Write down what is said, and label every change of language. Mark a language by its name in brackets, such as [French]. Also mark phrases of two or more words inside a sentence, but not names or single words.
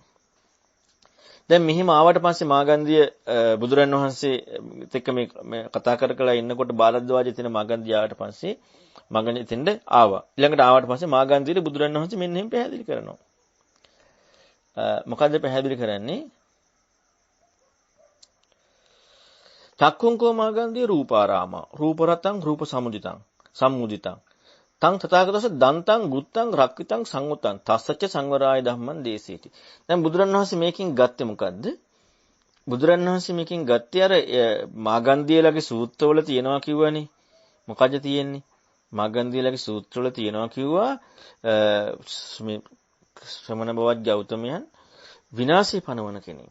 [Sinhala] දැන් මෙහිම ආවට පස්සේ මාගන්ධිය බුදුරන් වහන්සේත් එක්ක මේ කතා කර ඉන්නකොට බාරද්වාජ තියෙන මාගන්ධිය ආවට පස්සේ මාගන්ධිය දෙන්න ආවා. ඊළඟට ආවට පස්සේ මාගන්ධියට බුදුරන් වහන්සේ මෙන්න එහෙම පැහැදිලි කරනවා. මොකද්ද පැහැදිලි කරන්නේ? [Pali] චක්කුංකෝ මාගන්ධිය රූපාරාම රූපරතං රූප සම්මුදිතං තං තථාගතස්ස දන්තං ගුත්තං රක්කිතං සංවතං තස්සච්ච සංවරාය ධම්මං දේසීති. [Sinhala] දැන් බුදුරණවහන්සේ මේකෙන් ගත්තේ මොකද්ද? බුදුරණවහන්සේ මේකෙන් ගත්තේ අර මාගන්ධියලගේ සූත්‍රවල තියෙනවා කිව්වනේ. මොකද තියෙන්නේ? මාගන්ධියලගේ සූත්‍රවල තියෙනවා කිව්වා මේ ශ්‍රමණ බවත් ගෞතමයන් විනාශය පනවන කෙනෙක්.